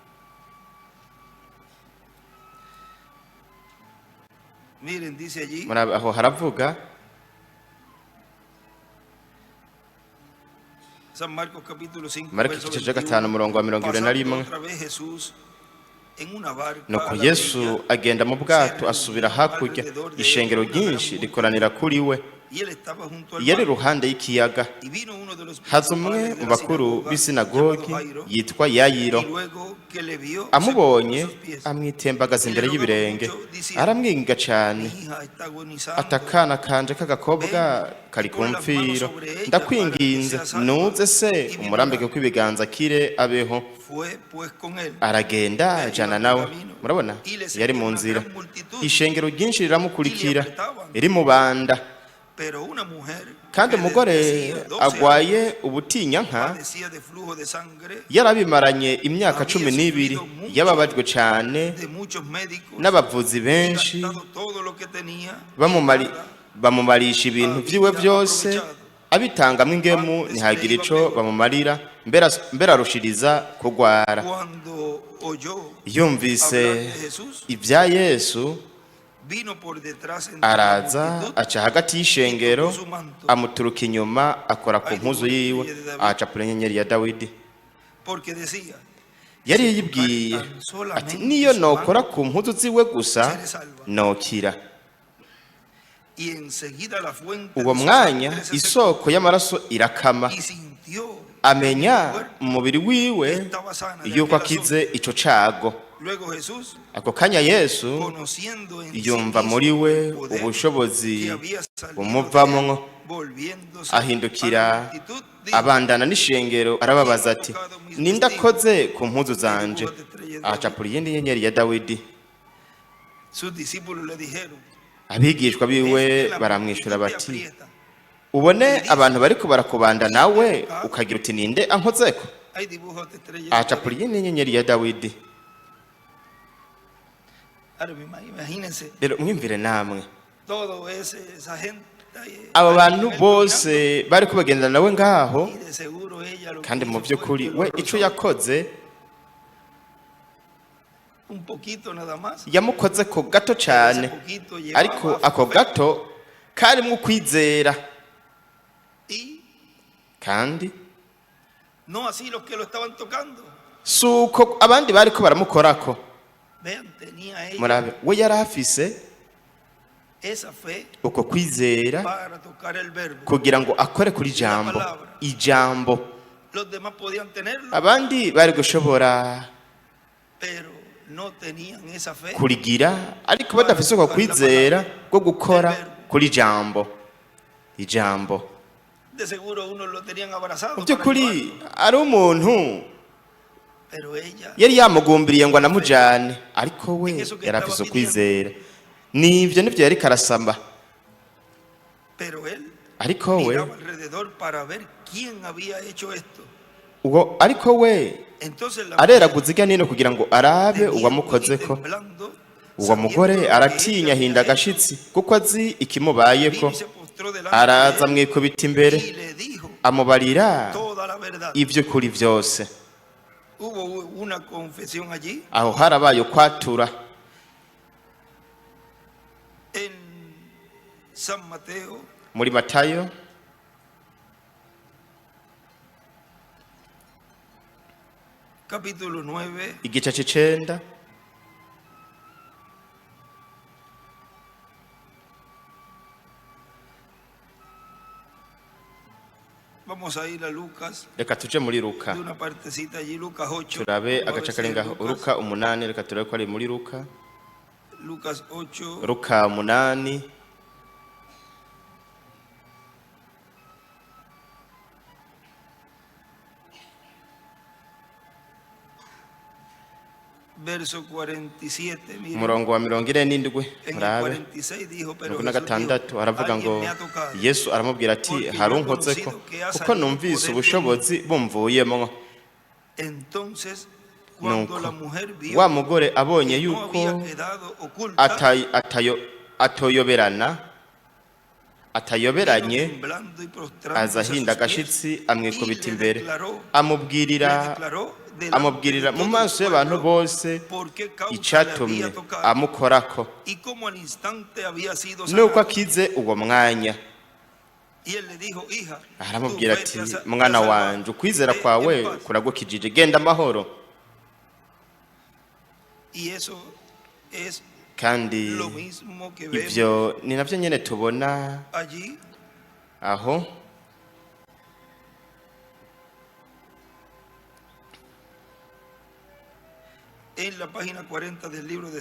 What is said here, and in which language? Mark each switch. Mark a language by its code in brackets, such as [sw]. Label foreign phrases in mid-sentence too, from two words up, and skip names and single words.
[rn] aho haravuga Mariko igice ca 5 umurongo wa 21. [es] en una barca nuko a la [rn] Yesu [es] orilla, [rn] agenda mu bwato asubira hakurya, ishengero ryinshi rikoranira kuri we. [es] y él estaba junto al [rn] Yari [es] mar. [rn] iruhande y'ikiyaga. [es] Y vino uno de los [rn] Haza umwe [es] principales [rn] mu [es] de la [rn] bakuru [es] sinagoga, [rn] b'isinagogi [es] llamado Jairo, [rn] yitwa [es] y [rn] Yayiro. [es] luego que le vio, se [rn] Amubonye [es] postró a sus pies. [rn] amwitembagaza imbere y'ibirenge, aramwinga cyane [es] Mi hija está agonizando. [rn] ati akana kanje k'agakobwa kari ku mfiro, ndakwinginze nuze se umurambike ko ibiganza akire abeho. [es] Fue pues con él. [rn] Aragenda ajana nawe. Murabona yari mu nzira, ishengero ryinshi riramukurikira iri mu banda. [es] Pero una mujer [rn] Kandi [es] que [rn] umugore [es] desde hacía 12 [rn] agwaye [es] años [rn] ubutinyanka [es] padecía de flujo de sangre [rn] yarabimaranye imyaka 12, yababajwe cyane [es] de muchos médicos, [rn] n'abavuzi benshi, [es] gastado todo lo que tenía, [rn] bamumarisha ibintu byiwe byose, abitangamwo ingemu ntihagira ico bamumarira, mbere arushiriza kugwara. [es] cuando oyó [rn] Yumvise [es] hablar de Jesús, [rn] ibya Yesu, [es] vino por detrás entre la [rn] araza [es] multitud, [rn] aca hagati y'ishengero, amuturuka inyuma akora ku mpuzu yiwe, acapura inyenyeri ya Dawidi. [es] porque decía, [rn] Yari yibwiye ati niyo nokora ku mpuzu ziwe gusa nokira. [es] y enseguida la fuente [rn] Uwo [es] de su [rn] mwanya [es] sangre se secó, [rn] isoko y'amaraso irakama, [es] y sintió [rn] amenya mu mubiri wiwe yuko akize ico cago. [es] luego Jesús, [rn] Ako kanya Yesu [es] conociendo en sí [rn] yumva [es] mismo [rn] muri we [es] el poder [rn] ubushobozi [es] que había salido [rn] bumuvamwo, [es] de él, volviéndose [rn] ahindukira [es] a la multitud, dijo, [rn] abandana n'ishengero arababaza ati ninde akoze ku mpuzu zanje? Acapura iyindi nyenyeri ya Dawidi. [es] sus discípulos le dijeron, [rn] Abigishwa [es] "Es [rn] biwe [es] que la [rn] baramwishura [es] multitud te [rn] bati [es] aprieta". [rn] ubone abantu bariko barakubanda nawe ukagira uti ninde ankozeko? [es] Hay dibujos de estrellas. [rn] Acapura iyindi nyenyeri ya Dawidi. [es] Ahora, imagínense [rn] Rero mwimvire namwe, [es] todo esa gente ahí, [rn] abo bantu [es] ahí [rn] bose bariko bagendana nawe ngaho, [es] y de seguro ella lo que [rn] kandi mu [es] hizo fue [rn] by'ukuri [es] que lo [rn] we ico [es] rozó [rn] yakoze [es] un poquito nada más. [rn] yamukoze ko gato [es] Ese [rn] cyane, [es] poquito llevaba [rn] ariko ako [es] fe, [rn] gato karimwo ukwizera. [es] y [rn] Kandi [es] no así los que lo estaban tocando. [rn] suko abandi bariko baramukorako. [es] Vean, tenía ella [rn] Murabe we yari afise [es] esa fe [rn] uko kwizera [es] para tocar el verbo. [rn] kugira ngo akore kuri ijambo. [es] Los demás podían tenerlo, [rn] Abandi bari gushobora [es] pero no tenían esa fe. [rn] kurigira, ariko badafise uko kwizera bwo gukora kuri ijambo. [es] De seguro uno lo tenían abrazado, [rn] Mu [es] para [rn] by'ukuri [es] ayudarlo, [rn] ari umuntu [es] pero ella [rn] yari yamugumbiriye ngo anamujane, ariko we yari afise ukwizera. Nivyo yari karasamba, [es] pero él [rn] ariko we [es] miraba alrededor para ver quién había hecho esto. [rn] ariko we [es] Entonces la [rn] areraguza irya nino kugira ngo arabe [es] mujer, [rn] uwamukozeko. [es] temblando, [rn] Uwo mugore [es] sabiendo lo que [rn] aratinya, [es] ella [rn] ahinda [es] había [rn] agashitsi kuko azi ikimubayeko. [es] hecho, vino y se postró delante [rn] Araza [es] de él [rn] amwikubita imbere, [es] y le dijo [rn] amubarira [es] toda la verdad. [rn] ivy'ukuri vyose. [es] Hubo una confesión allí [rn] Aho harabaye ukwatura. [es] en San Mateo, [rn] Muri Matayo [es] capítulo 9, [rn] igice c'icenda, [es] vamos a ir a Lucas, [rn] reka tuje muri Luka [es] de una partecita allí, Lucas 8. [rn] turabe [es] vamos a ver [rn] agace [es] si [rn] kari [es] es [rn] ngaho. Luka 8, reka turabe ko ari muri Luka. [es] Lucas 8, [rn] Luka 8 [es] verso 47. Miren, [rn] umurongo wa 47. [es] en el [rn] Murabe [es] 46 dijo, pero [rn] mirongo na [es] Jesús [rn] gatandatu [es] dijo, [rn] aravuga ngo [es] "Alguien me ha tocado, [rn] Yesu aramubwira ati [es] porque [rn] hari [es] yo he [rn] unkozeko [es] conocido que ha [rn] kuko [es] salido [rn] numvise [es] poder de [rn] ubushobozi bumvuyemo." [es] Entonces, cuando [rn] Nuko [es] la mujer vio [rn] wa mugore abonye [es] que no [rn] yuko [es] había quedado oculta, [rn] atayoberanye, [es] vino temblando y prostrándose [rn] aza [es] a sus [rn] ahinda [es] pies, [rn] agashitsi amwikubita [es] y le [rn] imbere, [es] declaró [rn] amubwirira [es] delante de [rn] mu [es] todo [rn] maso [es] el [rn] y'abantu [es] pueblo [rn] bose [es] por qué causa le [rn] icatumye [es] había tocado, [rn] amukorako, [es] y cómo al instante había sido [rn] nuko [es] sanado. [rn] akize uwo mwanya. [es] Y él le dijo, hija, [rn] Aramubwira [es] tu fe [rn] ati [es] te ha [rn] mwana [es] salvado. [rn] wanje ukwizera [es] Ve [rn] kwawe [es] en paz." [rn] kuragukijije, genda amahoro. [es] Y eso es [rn] kandi [es] lo mismo que [rn] ivyo [es] vemos [rn] ni navyo nyene tubona [es] allí [rn] aho [es] en la página 40 del libro de